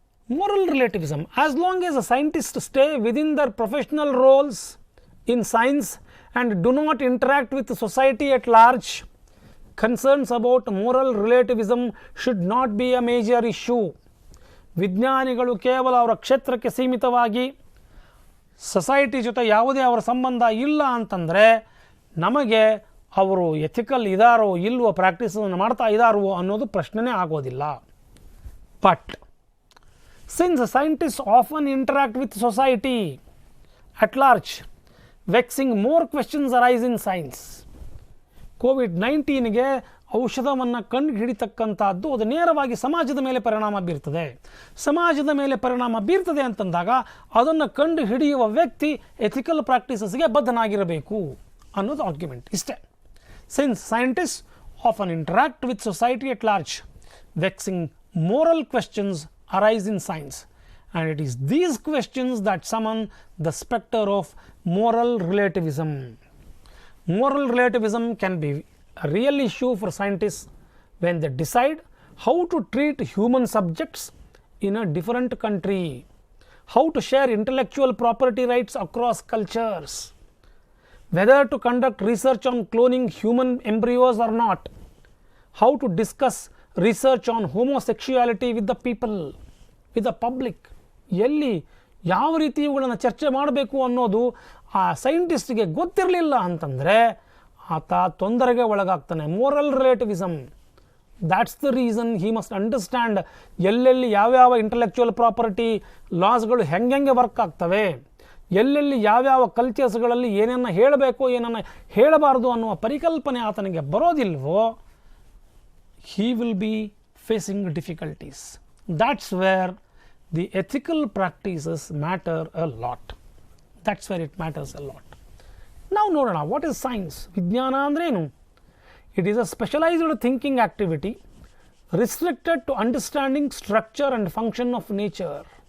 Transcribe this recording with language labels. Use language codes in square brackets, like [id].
[en] moral relativism, as long as a scientist stay within their professional roles in science and do not interact with society at large, concerns about moral relativism should not be a major issue. [kn] ವಿಜ್ಞಾನಿಗಳು ಕೇವಲ ಅವರ ಕ್ಷೇತ್ರಕ್ಕೆ ಸೀಮಿತವಾಗಿ society ಜೊತೆ ಯಾವುದೇ ಅವರ ಸಂಬಂಧ ಇಲ್ಲ ಅಂತಂದರೆ ನಮಗೆ ಅವರು ಎಥಿಕಲ್ ಇದಾರೋ ಇಲ್ವೋ, ಪ್ರಾಕ್ಟೀಸನ್ನು ಮಾಡ್ತಾ ಇದ್ದಾರೋ ಅನ್ನೋದು ಪ್ರಶ್ನೆನೇ ಆಗೋದಿಲ್ಲ. [en] But since scientist often interact with society at large, vexing more questions arise in science. [kn] ಕೋವಿಡ್-19ಗೆ ಔಷಧವನ್ನು ಕಂಡು ಹಿಡಿತಕ್ಕಂಥದ್ದು ಅದು ನೇರವಾಗಿ ಸಮಾಜದ ಮೇಲೆ ಪರಿಣಾಮ ಬೀರ್ತದೆ. ಸಮಾಜದ ಮೇಲೆ ಪರಿಣಾಮ ಬೀರ್ತದೆ ಅಂತಂದಾಗ ಅದನ್ನು ಕಂಡು ಹಿಡಿಯುವ ವ್ಯಕ್ತಿ ಎಥಿಕಲ್ ಪ್ರಾಕ್ಟೀಸಸ್ಗೆ ಬದ್ಧನಾಗಿರಬೇಕು ಅನ್ನೋದು ಆರ್ಗ್ಯುಮೆಂಟ್ ಇಷ್ಟೇ. [en] Since scientist often interact with society at large, vexing moral questions arise in science, and it is these questions that summon the specter of moral relativism. Moral relativism can be a real issue for scientists when they decide how to treat human subjects in a different country, how to share intellectual property rights across cultures, whether to conduct research on cloning human embryos or not, how to discuss research on homosexuality with the people, with the public. [kn] ಎಲ್ಲಿ ಯಾವ ರೀತಿ ಇವುಗಳನ್ನು ಚರ್ಚೆ ಮಾಡಬೇಕು ಅನ್ನೋದು ಆ ಸೈಂಟಿಸ್ಟ್ಗೆ ಗೊತ್ತಿರಲಿಲ್ಲ ಅಂತಂದರೆ ಆತ ತೊಂದರೆಗೆ ಒಳಗಾಗ್ತಾನೆ. [en] moral relativism, that's the reason he must understand [kn] ಎಲ್ಲೆಲ್ಲಿ ಯಾವ್ಯಾವ ಇಂಟಲೆಕ್ಚುವಲ್ ಪ್ರಾಪರ್ಟಿ ಲಾಸ್ಗಳು ಹೆಂಗೆ ವರ್ಕ್ ಆಗ್ತವೆ, ಎಲ್ಲೆಲ್ಲಿ ಯಾವ್ಯಾವ ಕಲ್ಚರ್ಸ್ಗಳಲ್ಲಿ ಏನನ್ನು ಹೇಳಬೇಕು ಏನನ್ನು ಹೇಳಬಾರ್ದು ಅನ್ನುವ ಪರಿಕಲ್ಪನೆ ಆತನಿಗೆ ಬರೋದಿಲ್ವೋ, [en] he will be facing difficulties. That's where the ethical practices matter a lot. That's where it matters a lot. Now [kn] ನೋಡೋಣ, [en] what is science? [kn] ವಿಜ್ಞಾನ ಅಂದ್ರೇನು? [en] It is a specialized thinking activity restricted to understanding structure and function of nature.